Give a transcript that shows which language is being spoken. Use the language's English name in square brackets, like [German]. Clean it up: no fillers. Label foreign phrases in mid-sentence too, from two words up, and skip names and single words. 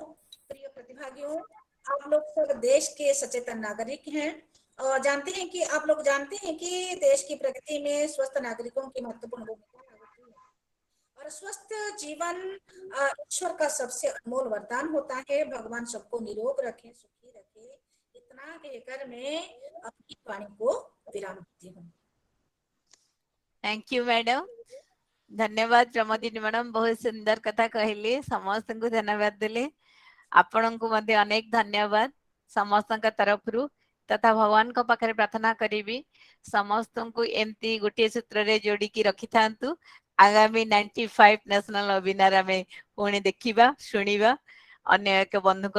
[Hindi] प्रिय प्रतिभागियों, आप लोग सब देश के सचेतन नागरिक हैं, और जानते हैं कि आप लोग जानते हैं कि देश की प्रगति में स्वस्थ नागरिकों की महत्वपूर्ण भूमिका होती है, और स्वस्थ जीवन ईश्वर का सबसे अनमोल वरदान होता है। भगवान सबको निरोग रखे, सुखी रखे, इतना कहकर मैं अपनी वाणी को विराम देती हूँ। [English] thank you madam, [Hindi] धन्यवाद प्रमोदिनी मैडम, बहुत सुंदर कथा कहले, समस्त को धन्यवाद देले। [Odia] ଆପଣଙ୍କୁ ମଧ୍ୟ ଅନେକ ଧନ୍ୟବାଦ ସମସ୍ତଙ୍କ ତରଫରୁ ତଥା ଭଗବାନଙ୍କ ପାଖରେ ପ୍ରାର୍ଥନା କରିବି ସମସ୍ତଙ୍କୁ ଏମିତି ଗୋଟିଏ ସୂତ୍ରରେ ଯୋଡ଼ିକି ରଖିଥାନ୍ତୁ ଆଗାମୀ 95 [English] national webinar [Odia] ଆମେ ପୁଣି ଦେଖିବା ଶୁଣିବା ଅନ୍ୟ ଏକ ବନ୍ଧୁଙ୍କ